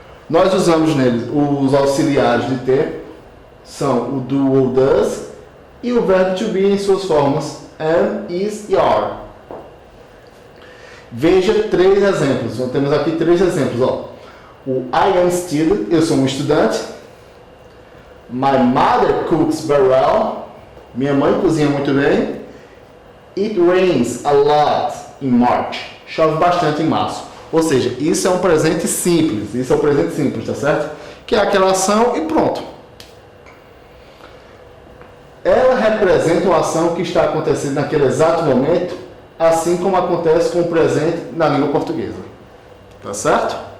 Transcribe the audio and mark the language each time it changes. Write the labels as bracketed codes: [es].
[pt] Nós usamos neles os auxiliares de ter, são o do ou does, e o verbo to be em suas formas am, is e are. Veja três exemplos. Então, temos aqui três exemplos. O [en] I am student, [pt] eu sou um estudante. [en] My mother cooks very well. [pt] Minha mãe cozinha muito bem. [en] It rains a lot in March. [pt] Chove bastante em março. Ou seja, isso é um presente simples. Isso é um presente simples, tá certo? Que é aquela ação e pronto. Ela representa uma ação que está acontecendo naquele exato momento, assim como acontece com o presente na língua portuguesa. Tá certo?